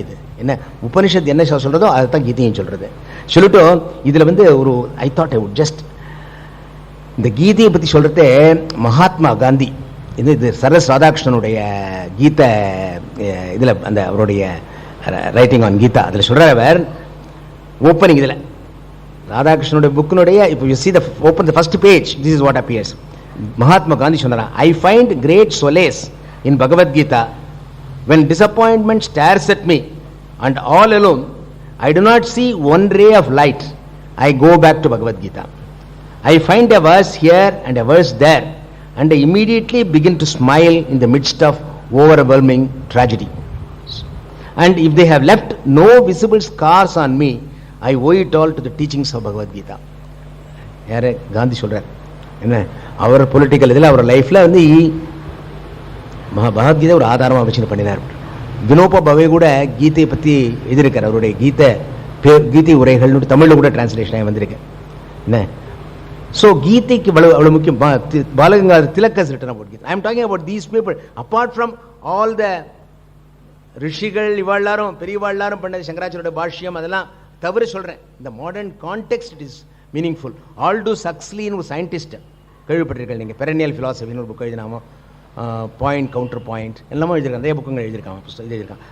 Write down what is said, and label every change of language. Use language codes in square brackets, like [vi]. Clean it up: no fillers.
[ta] இது என்ன உபனிஷத் என்ன சொல்றதோ அதை தான் கீதையும் சொல்றது. சொல்லிட்டு இதுல ஒரு [en] I thought I would just [ta] இந்த கீதையை பத்தி சொல்றது மகாத்மா காந்தி இது சரஸ் ராதாகிருஷ்ணனுடைய கீதை இதுல அந்த அவருடைய ரைட்டிங் ஆன் கீதா அதுல சொல்றவர் ஓப்பனிங் இதுல ராதாகிருஷ்ணனுடைய புக்கினுடைய இப்போ [en] You see the open the first page, this is what appears. [ta] Mahatma Gandhi சொன்னாரா, [en] I find great solace in Bhagavad Gita when disappointment stares at me and all alone I do not see one ray of light. I go back to Bhagavad Gita. I find a verse here and a verse there and I immediately begin to smile in the midst of overwhelming tragedy. And if they have left no visible scars on me, I owe it all to the teachings of Bhagavad Gita. [ta] யாரு காந்தி சொல்றார். என்ன அவர் political இதில் அவர் லைஃப்ல பகவத்கீதை ஒரு ஆதாரமாக வச்சு பண்ணினார். வினோபா பவே கூட கீதையை பற்றி எழுதியிருக்கார். அவருடைய கீதை உரைகள் தமிழில் கூட டிரான்ஸ்லேஷன் ஆகி வந்திருக்கு. என்ன ஸோ கீதைக்கு அவ்வளோ முக்கியம். [en] Balagangadhar Tilak has written about Gita. I am talking about these people. Apart from all the [ta] ரிஷிகள் இவாழ்லாரும் பெரியவாழ்லாரும் பண்ணது சங்கராச்சாரியோட பாஷ்யம் அதெல்லாம் தவிர சொல்றேன். இந்த modern context [en] It is meaningful. [ta] ஆல்டோஸ் ஹக்ஸ்லின்னு ஒரு சயின்டிஸ்ட் கேள்விப்பட்டிருக்கேன் நீங்கள், பெரனியல் ஃபிலாசபின்னு ஒரு புக் எழுதினாமோ, பாயிண்ட் கவுண்டர் பாயிண்ட் எல்லாமே எழுதியிருக்கான், நிறைய புக்குங்க எழுதியிருக்கான், புத்தகம் எழுதியிருக்கான்.